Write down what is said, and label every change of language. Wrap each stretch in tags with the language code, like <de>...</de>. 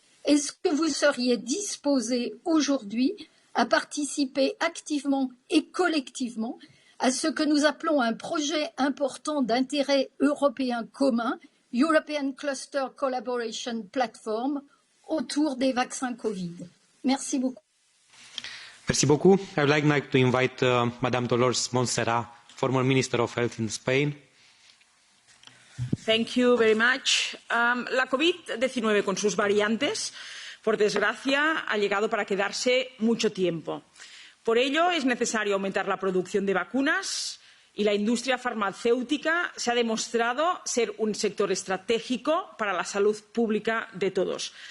<fr>Est-ce que vous seriez disposé aujourd'hui à participer activement et collectivement à ce que nous appelons un projet important d'intérêt européen commun, European Cluster Collaboration Platform, autour des vaccins Covid? Merci beaucoup. Merci beaucoup.</fr> <en>I would like to invite Madame Dolores Montserrat, former Minister of Health in Spain. Thank you very much.</en> <es>La COVID-19 con sus variantes, por desgracia, ha llegado para quedarse mucho tiempo. Por ello, es necesario aumentar la producción de vacunas y la industria farmacéutica se ha demostrado ser un sector estratégico para la salud pública de todos.</es>